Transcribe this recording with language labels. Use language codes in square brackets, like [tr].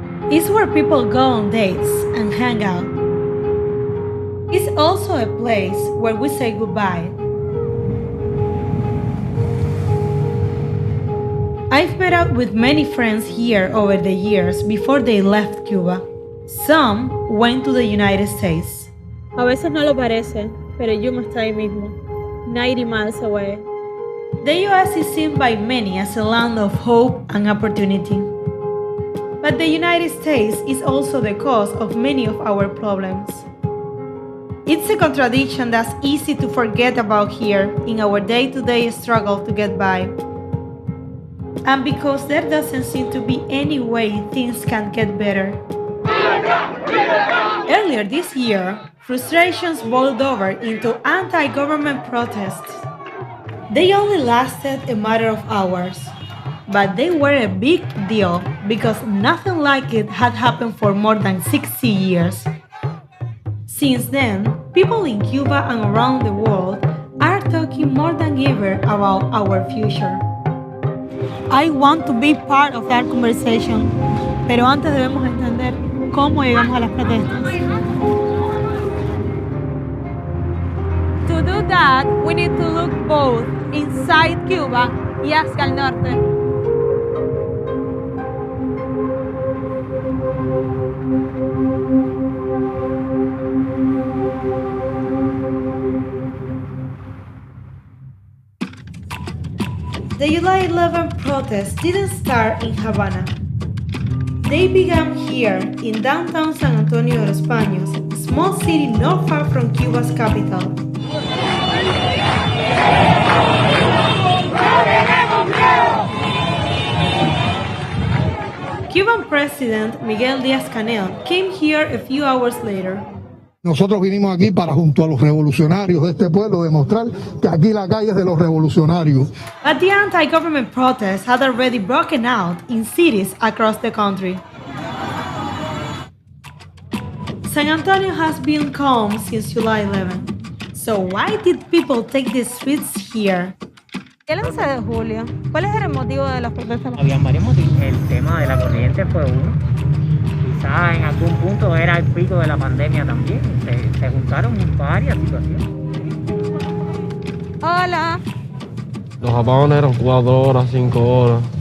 [en] It's where people go on dates and hang out. It's also a place where we say goodbye. I've met up with many friends here over the years before they left Cuba. Some went to the United States. [es] A veces no lo parece, pero Yuma está ahí mismo, [en] 90 miles away. The U.S. is seen by many as a land of hope and opportunity. But the United States is also the cause of many of our problems. It's a contradiction that's easy to forget about here in our day-to-day struggle to get by. And because there doesn't seem to be any way things can get better. Earlier this year, frustrations boiled over into anti-government protests. They only lasted a matter of hours, but they were a big deal because nothing like it had happened for more than 60 years. Since then, people in Cuba and around the world are talking more than ever about our future. I want to be part of that conversation, [es] pero antes debemos entender cómo llegamos a las protestas. [en] To do that, we need to look both inside Cuba [es] y hacia el norte. [en] The July 11 protests didn't start in Havana. They began here in downtown San Antonio de los Baños, a small city not far from Cuba's capital. Cuban President Miguel Díaz-Canel came here a few hours later. [es] Nosotros vinimos aquí para, junto a los revolucionarios de este pueblo, demostrar que aquí la calle es de los revolucionarios. [en] But the anti-government protests had already broken out in cities across the country. San Antonio has been calm since July 11. So why did people take the streets here? [es] El 11 de julio, ¿cuál es el motivo de las protestas? Habían varios motivos. El tema de la corriente fue uno. Quizás en algún punto era el pico de la pandemia también. Se juntaron varias situaciones. Hola. Los apagones eran 4 horas, 5 horas.